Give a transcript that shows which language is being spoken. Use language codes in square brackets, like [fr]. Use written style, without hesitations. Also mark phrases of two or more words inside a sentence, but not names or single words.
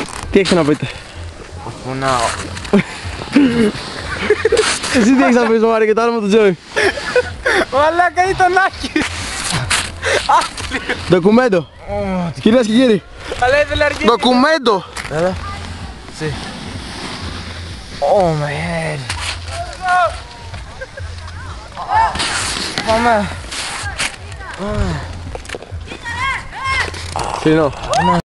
[el] Τι έχεις να πείτε? Πονάω. Εσύ τι έχεις να πεις, Μάρη, και το άλλο με τον Τζόι? Μαλάκα ήταν άκη. Ντοκουμέντο! Κυρίες και κύριοι! Αλλά ήθελε αργή. Ντοκουμέντο! Έλα. [en] See. Oh my head. [el] Πάμε. Κλείνω.